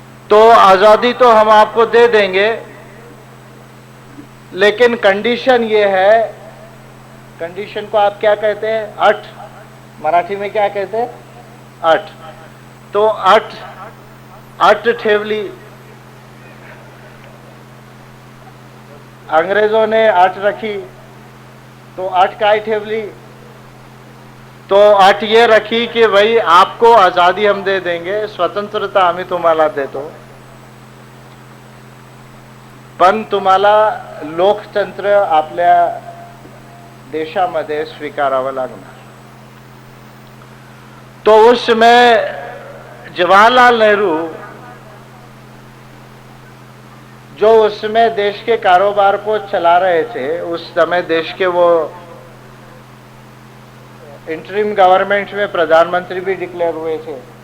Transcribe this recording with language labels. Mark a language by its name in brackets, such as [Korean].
[Hindi] तो आजादी तो हम आपको दे देंगे, लेकिन कंडीशन ये है, कंडीशन को आप क्या कहते हैं? अट, मराठी में क्या कहते हैं? अट। [Marathi] तो अट ठेवली, [Hindi] अंग्रेजों ने अट रखी। [Marathi] तो अट काय ठेवली? [Hindi] तो अट ये रखी कि भाई आपको आजादी हम दे देंगे, [Marathi] स्वतंत्रता आम्ही तुम्हाला देतो, पण तुम्हाला लोकतंत्र आपल्या देशामध्ये स्वीकारावं लागणार। [Hindi] तो उस समय जवाहरलाल नेहरू, जो उस समय देश के कारोबार को चला रहे थे, उस समय देश के वो इंटरिम गवर्नमेंट में प्रधानमंत्री भी डिक्लेयर हुए थे।